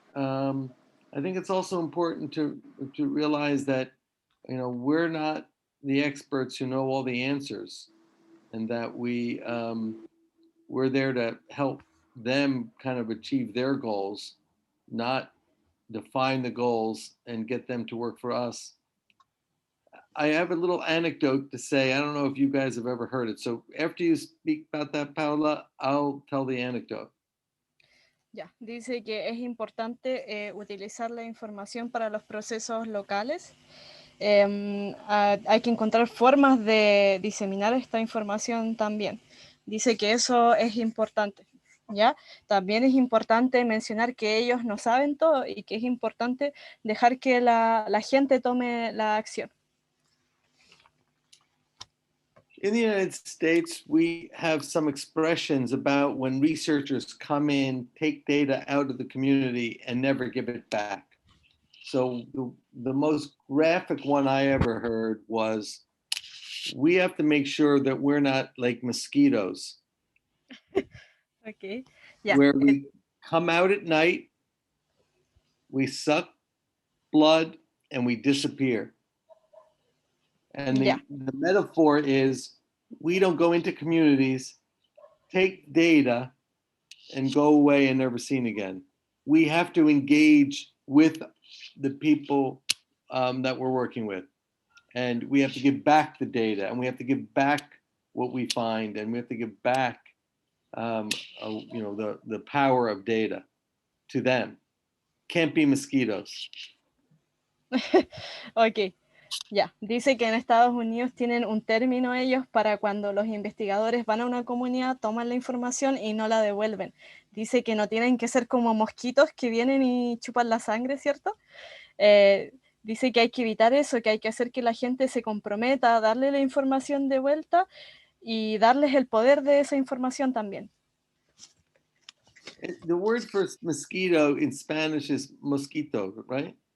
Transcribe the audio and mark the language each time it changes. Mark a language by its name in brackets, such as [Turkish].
[English] I think it's also important to realize that, you know, we're not the experts who know all the answers, and that we're there to help them kind of achieve their goals, not define the goals and get them to work for us. I have a little anecdote to say. I don't know if you guys have ever heard it. So after you speak about that, Paula, I'll tell the anecdote. [Spanish] Ya, dice que es importante utilizar la información para los procesos locales. hay que encontrar formas de diseminar esta información también. Dice que eso es importante, ¿ya? También es importante mencionar que ellos no saben todo y que es importante dejar que la gente tome la acción. [English] In the United States, we have some expressions about when researchers come in, take data out of the community, and never give it back. So the most graphic one I ever heard was, we have to make sure that we're not like mosquitoes, Okay. Yeah. where we come out at night, we suck blood, and we disappear. And the metaphor is, we don't go into communities, take data, and go away and never seen again. We have to engage with the people that we're working with. And we have to give back the data, and we have to give back what we find, and we have to give back the power of data to them. Can't be mosquitoes. [Spanish] Ok, ya. Dice que en Estados Unidos tienen un término ellos para cuando los investigadores van a una comunidad, toman la información y no la devuelven. Dice que no tienen que ser como mosquitos que vienen y chupan la sangre, ¿cierto? Dice que hay que evitar eso, que hay que hacer que la gente se comprometa a darle la información de vuelta y darles el poder de esa información también. [English] The word for mosquito in Spanish is mosquito, right?